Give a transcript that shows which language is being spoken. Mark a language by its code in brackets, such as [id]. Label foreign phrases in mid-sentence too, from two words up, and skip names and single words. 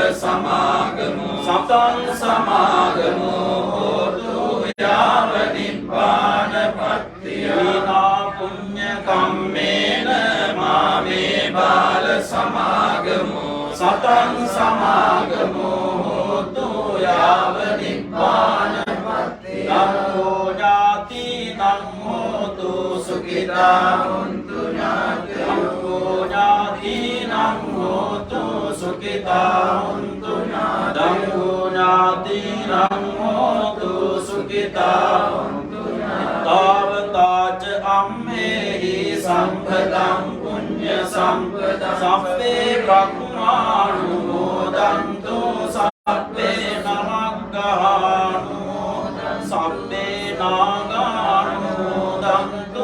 [pi] සමාගමෝ සතං සමාගමෝ හෝතු යාව නිබ්බානපත්තිය ඉමිනා පුඤ්ඤ කම්මේන මාමේ බාල සමාගමෝ සතං සමාගමෝ හෝතු යාව නිබ්බානපත්තිය ධම්මෝ ඥාතිනං හෝතු සුඛිතා හොන්තු ඥාතිනං හෝතු සුඛිතා හොන්තු ඥාතිනං හෝතු සුඛිතා හොන්තු තාවතාච අම්මේහි සම්පදං පුඤ්ඤ සම්පදං සබ්බේ බ්‍රහ්මානුමෝදන්තු සබ්බේ නමග්ගානුමෝදන්තු සබ්බේ නාගානුමෝදන්තු